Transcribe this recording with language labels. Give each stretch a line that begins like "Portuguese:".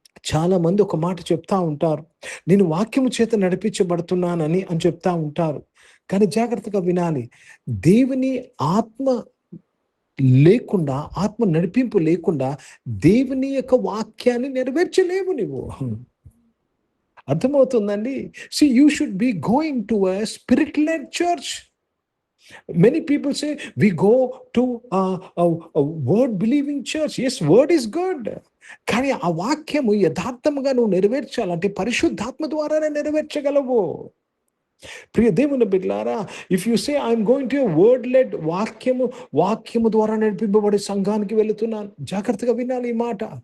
Telugu: చాలా మంది ఒక మాట చెప్తా ఉంటారు, నేను వాక్యము చేత నడిపించబడుతున్నానని అని చెప్తా ఉంటారు. కానీ జాగ్రత్తగా వినాలి, దేవుని ఆత్మ లేకుండా, ఆత్మ నడిపింపు లేకుండా దేవుని యొక్క వాక్యాన్ని నెరవేర్చలేవు నువ్వు. అర్థమవుతుందండి?
English: See, you should be going to a spirit-led church. Many people say we go to a word-believing church. Yes, word is good.
Telugu: కానీ ఆ వాక్యము యథార్థముగా నువ్వు నెరవేర్చాలంటే పరిశుద్ధాత్మ ద్వారానే నెరవేర్చగలవు. ప్రియ దేవుని బిడ్డలారా,
English: if you say I'm going to word led,
Telugu: వాక్యము ద్వారా నడిపింపబడే సంఘానికి వెళుతున్నాను, జాగ్రత్తగా వినాలి ఈ మాట.